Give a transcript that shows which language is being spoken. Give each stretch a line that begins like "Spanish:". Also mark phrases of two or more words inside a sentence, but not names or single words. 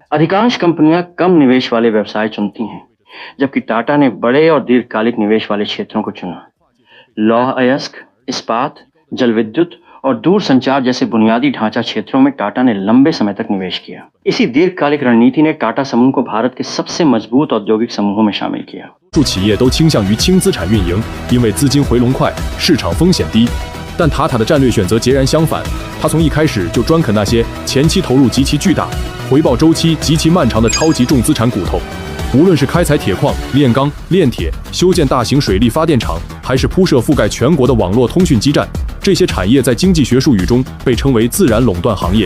Hindi: अधिकांश कंपनियां कम निवेश वाले व्यवसाय चुनती हैं, जबकि टाटा ने बड़े और दीर्घकालिक निवेश वाले क्षेत्रों को चुना। लौह अयस्क, इस्पात, जल विद्युत और दूर संचार जैसे बुनियादी ढांचा क्षेत्रों में टाटा ने लंबे समय तक निवेश किया। इसी दीर्घकालिक रणनीति ने टाटा समूह को भारत के सबसे मजबूत औद्योगिक समूहों में शामिल किया।
Chinese: 数企业都倾向于轻资产运营，因为资金回笼快，市场风险低。但塔塔的战略选择截然相反，他从一开始就专啃那些前期投入极其巨大、回报周期极其漫长的超级重资产骨头。无论是开采铁矿、炼钢、炼铁、修建大型水力发电厂，还是铺设覆盖全国的网络通讯基站，这些产业在经济学术语中被称为自然垄断行业。